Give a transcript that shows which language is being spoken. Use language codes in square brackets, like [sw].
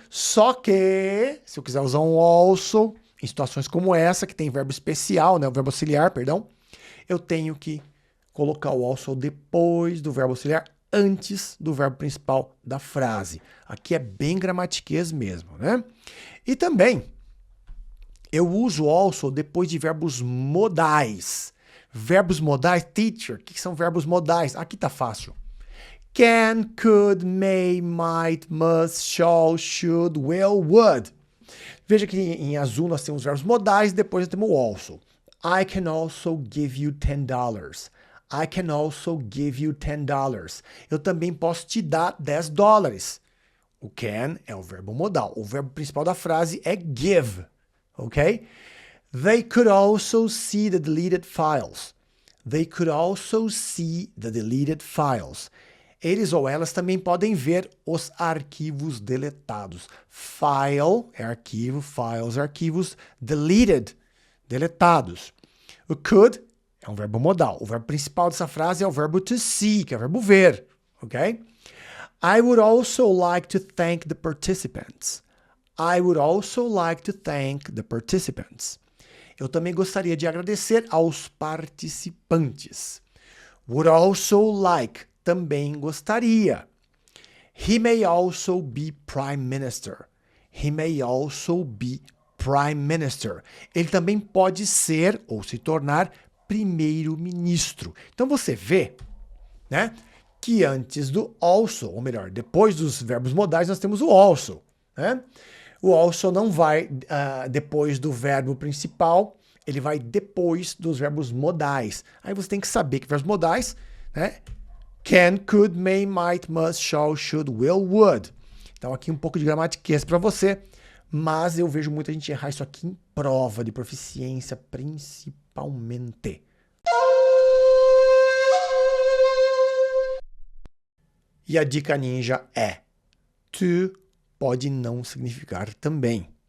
[pt] Só que, se eu quiser usar um also, em situações como essa, que tem verbo especial, né, o verbo auxiliar, perdão, eu tenho que colocar o also depois do verbo auxiliar, antes do verbo principal da frase. Aqui é bem gramatiquês mesmo, né? E também, eu uso also depois de verbos modais. Verbos modais, teacher, o que são verbos modais? Aqui tá fácil. [en] Can, could, may, might, must, shall, should, will, would. [pt] Veja que em azul nós temos verbos modais, depois nós temos o also. [en] I can also give you $10. I can also give you $10. [pt] Eu também posso te dar $10. O can é o verbo modal. O verbo principal da frase é give, ok? [en] They could also see the deleted files. They could also see the deleted files. [pt] Eles ou elas também podem ver os arquivos deletados. File é arquivo, files é arquivos, deleted, deletados. O could é um verbo modal. O verbo principal dessa frase é o verbo to see, que é o verbo ver, ok? [en] I would also like to thank the participants. I would also like to thank the participants. [pt] Eu também gostaria de agradecer aos participantes. [en] Would also like, [pt] também gostaria. [en] He may also be prime minister. He may also be prime minister. [pt] Ele também pode ser ou se tornar primeiro-ministro. Então você vê, né, que antes do also, ou melhor, depois dos verbos modais, nós temos o also, né? O also não vai depois do verbo principal, ele vai depois dos verbos modais. Aí você tem que saber que verbos modais, né? [en] Can, could, may, might, must, shall, should, will, would. [pt] Então aqui um pouco de gramatiquez para você, mas eu vejo muita gente errar isso aqui em prova de proficiência, principalmente. E a dica ninja é: to pode não significar também.